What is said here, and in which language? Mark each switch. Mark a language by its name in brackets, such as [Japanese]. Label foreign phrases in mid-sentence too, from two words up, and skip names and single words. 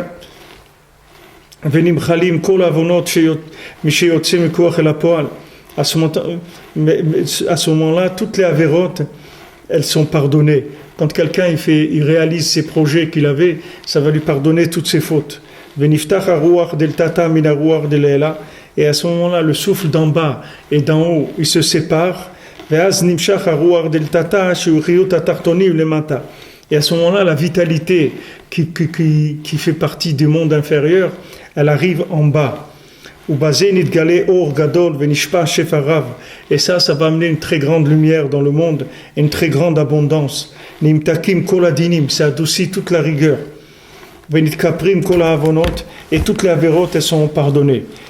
[French] À ce moment-là, toutes les avérotes, elles sont pardonnées. Quand quelqu'un il réalise ses projets qu'il avait, ça va lui pardonner toutes ses fautes. Et à ce moment-là, le souffle d'en bas et d'en haut, ils se séparent. [Hebrew] ואז נמשך הרוח דלתתא שהוא חיות התחתונים למטה. [French] Et à ce moment-là, la vitalité qui fait partie du monde inférieur, elle arrive en bas. Et ça va amener une très grande lumière dans le monde, une très grande abondance. Ça adoucit toute la rigueur. Et toutes les avérotes, elles sont pardonnées.